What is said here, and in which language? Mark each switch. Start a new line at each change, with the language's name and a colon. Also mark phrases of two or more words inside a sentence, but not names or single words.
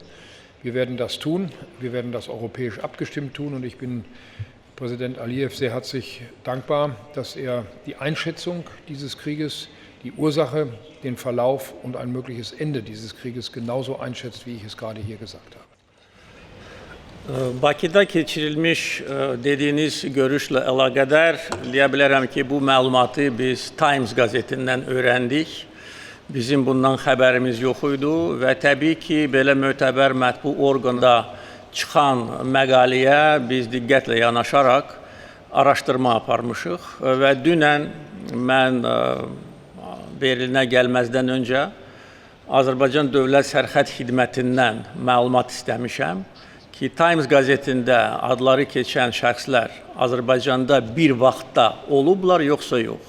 German: Wir werden das tun, wir werden das europäisch abgestimmt tun und ich bin Präsident Aliyev sehr herzlich dankbar, dass er die Einschätzung dieses Krieges, die Ursache, den Verlauf und ein mögliches Ende dieses Krieges genauso einschätzt, wie ich es gerade hier gesagt habe.
Azerbaijani: Bakıda keçirilmiş dediyiniz görüşlə əlaqədar deyə bilərəm ki, bu məlumatı biz Times qəzetindən öyrəndik. Bizim bundan xəbərimiz yox idi və təbii ki, belə mötəbər mətbu orqanda çıxan məqaləyə biz diqqətlə yanaşaraq araşdırma aparmışıq və dünən mən Berlinə gəlməzdən öncə Azərbaycan Dövlət Sərhəd Xidmətindən məlumat istəmişəm ki, Times qəzetində adları keçən şəxslər Azərbaycanda bir vaxtda olublar, yoxsa yox.